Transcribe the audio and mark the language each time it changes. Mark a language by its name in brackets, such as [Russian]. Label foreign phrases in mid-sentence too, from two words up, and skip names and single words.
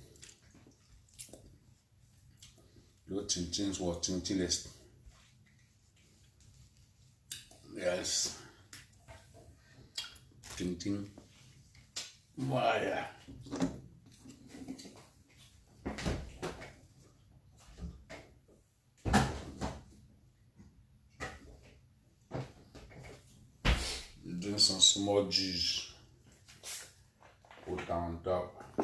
[English] Your ting-tings were ting-tingless. Yes. Ting-ting. Why? Drink some small juice. Put on top.